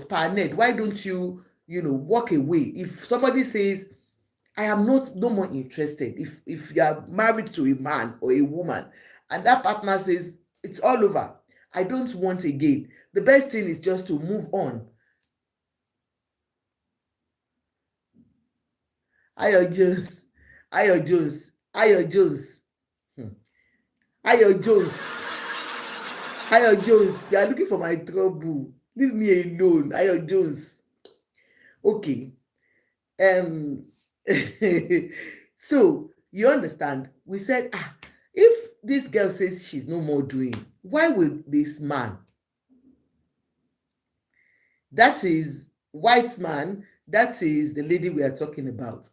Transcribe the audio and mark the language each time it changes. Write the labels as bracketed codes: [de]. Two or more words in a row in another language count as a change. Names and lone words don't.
[en] Pa Ned, why don't you walk away? If somebody says, I am not no more interested, if you are married to a man or a woman and that partner says it's all over, I don't want again, the best thing is just to move on. Ayo Jones, Ayo Jones, Ayo Jones, Ayo Jones, Ayo Jones, you are looking for my trouble. Leave me alone, Ayo Jones. Okay. So you understand? We said, if this girl says she's no more doing, why will this man, that is white man, that is the lady we are talking about.